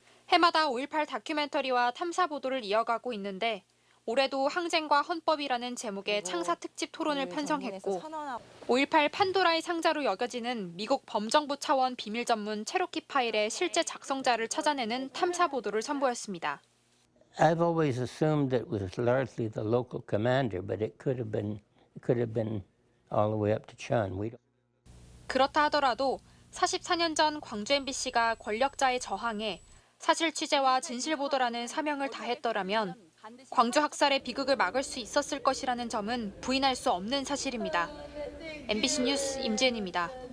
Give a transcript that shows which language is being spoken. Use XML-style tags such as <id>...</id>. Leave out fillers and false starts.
<ko>해마다 5.18 다큐멘터리와 탐사 보도를 이어가고 있는데 올해도 항쟁과 헌법이라는 제목의 창사 특집 토론을 편성했고 5.18 판도라의 상자로 여겨지는 미국 범정부 차원 비밀 전문 체로키 파일의 실제 작성자를 찾아내는 탐사 보도를 선보였습니다.</ko> <en>I've always assumed that it was largely the local commander, but it could have been all the way up to Chun.</en> <ko>그렇다 하더라도 44년 전 광주 MBC가 권력자의 저항에 사실 취재와 진실 보도라는 사명을 다했더라면 광주 학살의 비극을 막을 수 있었을 것이라는 점은 부인할 수 없는 사실입니다. MBC 뉴스 임지은입니다.</ko>